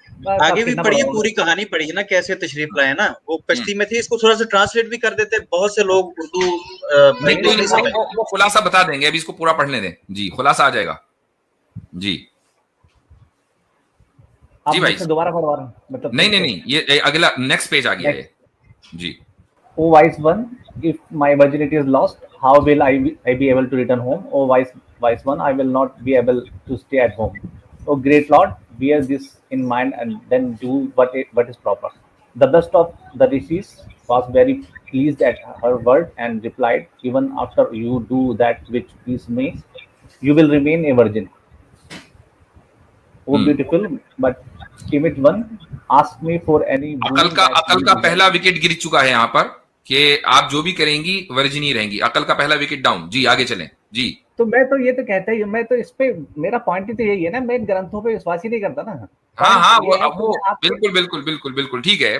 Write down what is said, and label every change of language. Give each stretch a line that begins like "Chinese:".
Hindi: आगे भी पढ़िए, पूरी कहानी पढ़िए ना, कैसे तशरीफ लाए ना। वो कश्ती में थे, इसको थोड़ा सा ट्रांसलेट भी कर देते, बहुत से लोग उर्दू इंग्लिश नहीं समझ। वो खुलासा बता देंगे, अभी इसको पूरा पढ़ने दें जी, खुलासा आ जाएगा जी। आप जी भाई दोबारा पढ़वा रहे हैं मतलब? नहीं, ये अगला नेक्स्ट पेज आ गया है जी।
English: O wise one, if my virginity is lost, how will I be able to return home? O wise one, I will not be able to stay at home. O great Lord, bear this in mind and then do what is proper. The best of the rishis was very pleased at her word and replied, even after you do that which please me, you will remain a virgin. O beautiful but timid one, ask me for any
Hindi: अकल का पहला wicket गिर चुका है यहाँ पर कि आप जो भी करेंगी वर्जिन ही रहेंगी। अकल का पहला विकेट डाउन जी। आगे चलें जी। तो मैं तो ये तो कहता ही, मैं तो इस पे मेरा पॉइंट ही तो यही है ना, मैं ग्रंथों पे विश्वास ही नहीं करता ना। हाँ वो बिल्कुल ठीक है।